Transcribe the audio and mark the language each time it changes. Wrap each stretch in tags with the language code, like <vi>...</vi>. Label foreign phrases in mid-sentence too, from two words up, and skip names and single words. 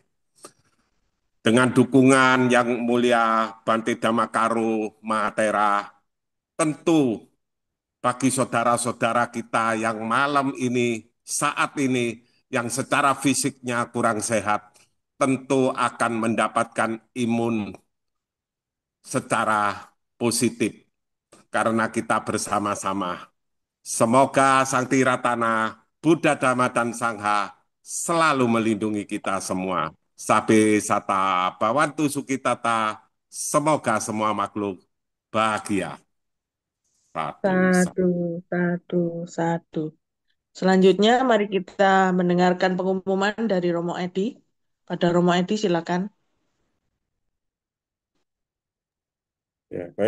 <id>Dengan dukungan Yang Mulia Bante Dhammakaro Mahatera, tentu bagi saudara-saudara kita yang malam ini, saat ini, yang secara fisiknya kurang sehat, tentu akan mendapatkan imun secara positif karena kita bersama-sama. Semoga Sang Tiratana, Buddha, Dhamma, dan Sangha selalu melindungi kita semua.</id> <pi>Sabe sata bawantu sukitata,</pi> <id>semoga semua makhluk bahagia. Satu,</id> <pi>Sadu, sadu, sadu.</pi> <id>Selanjutnya mari kita mendengarkan pengumuman dari Romo Edi. Pada Romo Edi silakan. Ya, baik.</id>